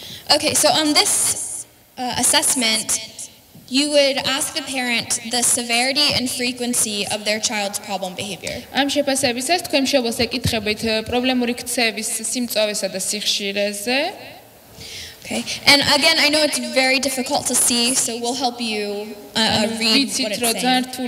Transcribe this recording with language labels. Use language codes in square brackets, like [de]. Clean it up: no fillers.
[en] Okay, so on this assessment, you would ask the parent the severity and frequency of their child's problem behavior. [ka] ამ შეფასებისას თქვენ მშობელს ეკითხებით პრობლემური ქცევის სიმწოვესა და სიხშირეზე. [en] Okay, and again, I know it's very difficult to see, so we'll help you read what it's saying.